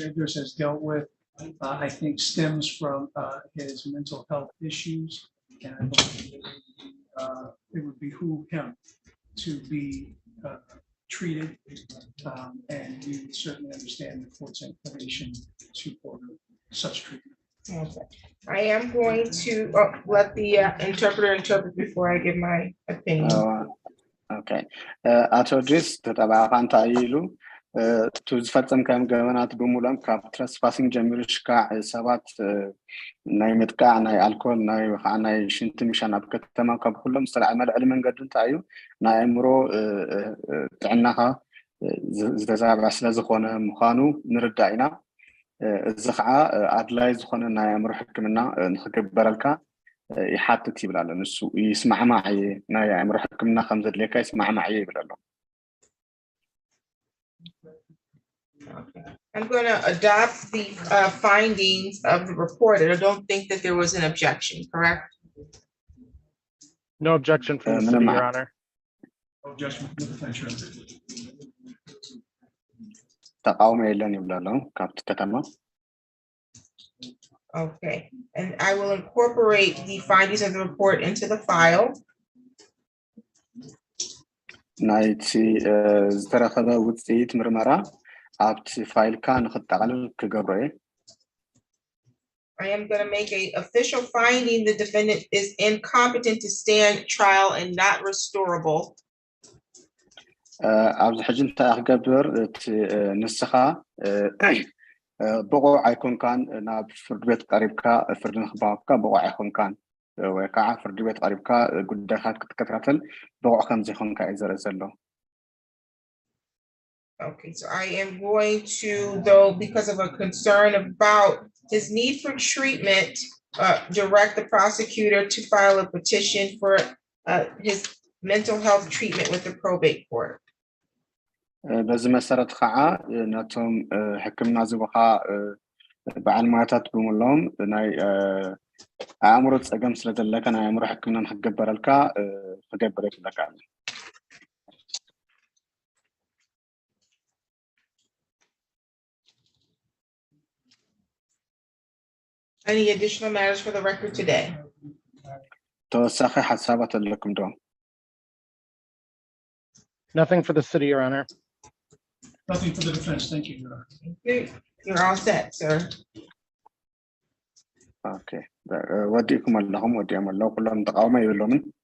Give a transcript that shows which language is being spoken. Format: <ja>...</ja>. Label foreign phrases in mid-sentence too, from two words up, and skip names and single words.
<en>Idris has dealt with, I think stems from his mental health issues, and I believe it would behoove him to be treated, and we would certainly understand the court's inclination to order such treatment. Okay. I am going to let the interpreter interpret before I give my opinion.</en> <ti>ኦኬ ኣቶ ድሪስ ተጠባኻ እንታይ ኢሉ እቲ ዝፈፀም ከም ገበናት ብምሉኦም ካብ ትረስፓሲንግ ጀሚሩ ሽካዕ ሰባት ናይ ምጥቃዕ ናይ ኣልኮል ናይ ከዓ ናይ ሽንቲ ምሻን ኣብ ከተማ ካብ ኩሎም ዝተልዓለ መልዕሊ መንገዲ እንታይ እዩ ናይ ኣእምሮ ጥዕናኻ ዝተዛብዐ ስለ ዝኾነ ምዃኑ ንርዳእ ኢና እዚ ከዓ ኣድላይ ዝኾነ ናይ ኣእምሮ ሕክምና ንክግበረልካ ይሓትት ይብል ኣሎ ንሱ ይስማዕማዕ እየ ናይ ኣእምሮ ሕክምና ከም ዘድልየካ ይስማዕማዕ እየ ይብል ኣሎ</ti> <en>I'm going to adopt the findings of the report, and I don't think that there was an objection, correct? No objection from the city, Your Honor. No objection from the defense, Your Honor.</en> <ti>ተቃውሞ የለን ይብል ኣሎ ካብቲ ከተማ</ti> <en>Okay, and I will incorporate the findings of the report into the file.</en> <ti>ናይቲ ዝተረኸበ ውፅኢት ምርመራ ኣብቲ ፋይልካ ንክጠቃልል ክገብሮ እየ</ti> <en>I am going to make an official finding the defendant is incompetent to stand trial and not restorable.</en> <ti>ኣብዚ ሕጂ እንታይ ክገብር እቲ ንስኻ ብቑዕ ኣይኮንካን ናብ ፍርድ ቤት ቀሪብካ ፍርዲ ንክባካ ብቑዕ ኣይኮንካን ወይ ከዓ ፍርዲ ቤት ቀሪብካ ጉዳይካ ክትከታተል ብቑዕ ከም ዘይኮንካ እዩ ዘርኢ ዘሎ</ti> <en>Okay, so I am going to, though, because of a concern about his need for treatment, direct the prosecutor to file a petition for his mental health treatment with the probate court.</en> <ti>በዚ መሰረት ከዓ ነቶም ሕክምና ዝቡኻ በዓል ሞያታት ብምሎም ናይ ኣእምሮ ፀገም ስለ ዘለካ ናይ ኣእምሮ ሕክምና ንክግበረልካ ክገብር የትለካ</ti> <en>Any additional matters for the record today?</en> <ti>ተወሳኺ ሓሳባት ኣለኩም ዶ</ti> <en>Nothing for the city, Your Honor. Nothing for the defense. Thank you, Your Honor. You're all set, sir. Okay.</en> <ti>ወዲእኩም ኣለኹም ወዲኦም ኣለዉ ኩሎም ተቃውሞ የብሎምን</ti>